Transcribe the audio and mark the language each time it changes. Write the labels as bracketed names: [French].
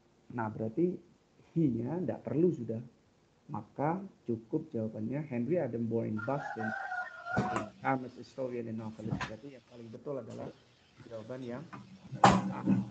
[Indonesian] Nah, berarti he-nya tidak perlu sudah. Maka cukup jawabannya [English] Henry Adam born in Boston, famous historian and novelist. [Indonesian] Berarti yang paling betul adalah jawaban yang A.